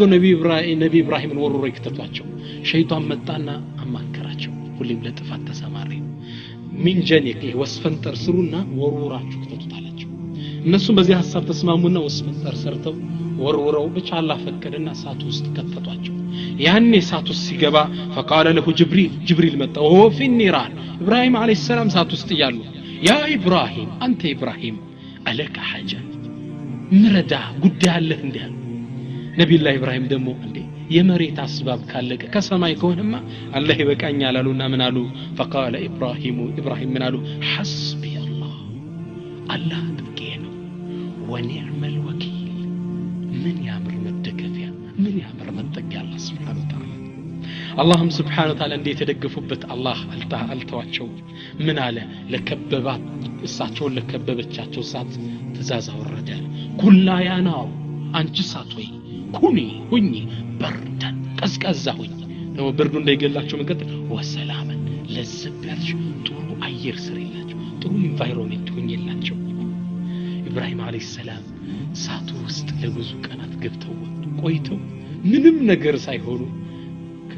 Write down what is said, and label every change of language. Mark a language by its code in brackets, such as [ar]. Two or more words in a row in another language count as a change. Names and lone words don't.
[am] ነብይ ኢብራሂምን ወርሮ ይከተቷቸው ሸይጣን መጣና አማከራቸው ሁሌም ለጥፋት ተሰማሪ ምን ጀነክ ወስፈንጠር ስሩና ወርውራችሁ ከተቱታላቸው እነሱም በዚህ ሐሳብ ተስማሙና ወስፈንጠር ሰርተው ወርውረው ብቻ አላህ ፈቀደና ሳቱ ውስጥ ከተቷቸው ያኔ ሳቱ ውስጥ ሲገባ [ar] فقال له جبريل [am] መጣ [ar] وهو في النيران [am] ኢብራሂም [ar] عليه السلام [am] ሳቱ ውስጥ ይያሉ ያ ኢብራሂም አንተ ኢብራሂም [ar] ألك حاجة [am] ምረዳ ጉዳይ አለህ እንዴ ነብዩላህ ኢብራሂም ደግሞ እንዴ የመሬት አስባብ ካለቀ ከሰማይ ከሆነማ አላህ ይበቃኛል አሉና ምን አሉ فقال ኢብራሂም ምን አሉ حسبي الله በቂ ነው [ar] ونعم الوكيل [am] ምን ያምር መደገፊያ ምን ያምር መጠጊያ አላህ [ar] سبحانه وتعالى [am] اللهم [ar] سبحانه وتعالى [am] እንዴ ተደገፉበት አላህ አልተዋቸው ምን አለ ለከበባት እሳቸውን ለከበበቻቸው ሳት ትእዛዝ አወረደ ኩላ ያናው አንቺ ሳት ወይ ኩኒ ሁኚ በርደን ቀዝቀዛ ሁኚ ነው ብርዱ እንዳይገላቸው መንገድ ወሰላምን ለዝብያች ጥሩ አየር ስሪላቸው ጥሩ ኢንቫይሮንመንት ሁኚላቸው ኢብራሂም [ar] عليه السلام [am] ሳቱ ውስጥ ለብዙ ቀናት ገብተው ቆይተው ምንም ነገር ሳይሆኑ